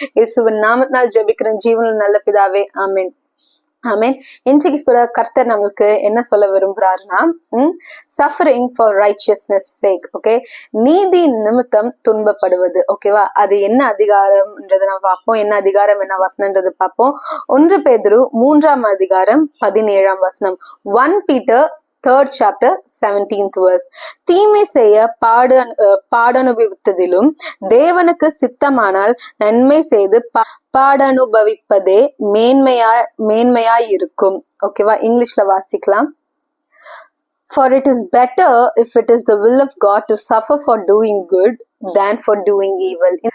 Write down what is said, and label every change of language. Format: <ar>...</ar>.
<ta>இயேசுவின் நாமத்தினால் ஜெபிக்கிறேன் ஜீவனில் நல்ல பிதாவே, ஆமென். ஆமென். இன்றைக்கு கூட கர்த்தர் நம்மளுக்கு என்ன சொல்ல விரும்புறாருன்னா,</ta> <en>Suffering for righteousness sake.</en> <ta>Okay, நீதி நிமித்தம் துன்பப்படுவது. ஓகேவா, அது என்ன அதிகாரம்ன்றதை நம்ம பார்ப்போம். என்ன அதிகாரம் என்ன வசனம்ன்றது பார்ப்போம். 1 பேதுரு 3ஆம் அதிகாரம் 17ஆம் வசனம்.</ta> <en>1 Peter 3rd chapter 17th verse.</en> <ta>தீமை செய்ய பாடனுபவித்ததிலும் தேவனுக்கு சித்தமானால் நன்மை செய்து பாடனுபவிப்பதே மேன்மையாய் இருக்கும். ஓகேவா, இங்கிலீஷ்ல வாசிக்கலாம்.</ta> <en>For it is better if it is the will of God to suffer for doing good than for doing evil.</en>